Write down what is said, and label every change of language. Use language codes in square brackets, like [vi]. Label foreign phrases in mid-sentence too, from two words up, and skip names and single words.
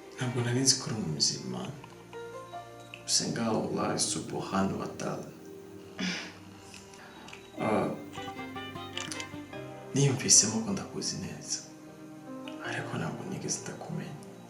[rw] ntabwo nari nzi ko uri umuzima usenga Allah [ar] سبحانه وتعالى. [rw] Niyumvisemo ko ndakuzi neza ariko ntabwo nigeze ndakumenya.